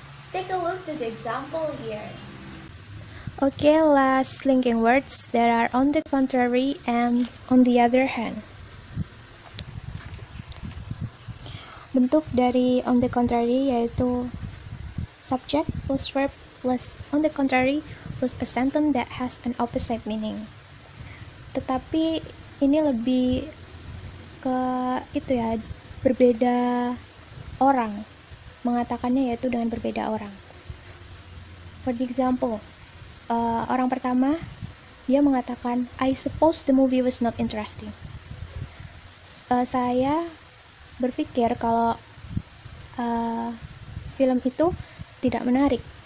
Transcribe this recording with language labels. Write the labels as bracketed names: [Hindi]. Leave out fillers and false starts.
[English] Take a look to the example here. Okay, last linking words, there are on the contrary and on the other hand. Bentuk dari on the contrary yaitu subject plus verb plus on the contrary plus a sentence that has an opposite meaning. [Indonesian] Tetapi ini lebih ke itu ya, berbeda orang. Mengatakannya yaitu dengan berbeda orang. [English] For the example, [Indonesian] orang pertama dia mengatakan, [English] I suppose the movie was not interesting. [Indonesian] Saya berpikir kalau film itu tidak menarik.